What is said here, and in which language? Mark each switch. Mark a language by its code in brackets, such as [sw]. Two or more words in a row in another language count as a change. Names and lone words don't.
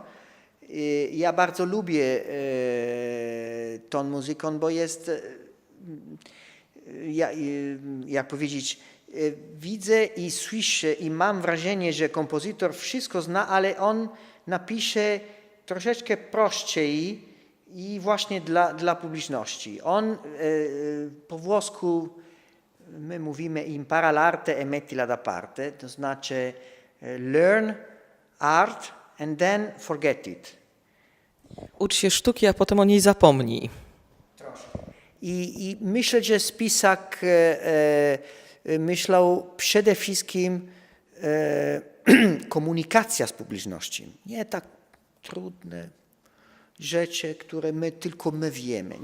[pl] Ja bardzo lubię tą muzykę, bo jest, jak powiedzieć, widzę i słyszę i mam wrażenie, że kompozytor wszystko zna, ale on napisze troszeczkę prościej i właśnie dla publiczności. On po włosku my mówimy [it] impara l'arte e mettila da parte, [pl] to znaczy [en] learn art and then forget it. [pl] Ucz się sztuki, a potem o niej zapomnij. I myślę, że Spisak myślał przede wszystkim komunikacja z publicznością. Nie tak trudne rzeczy, które tylko my wiemy.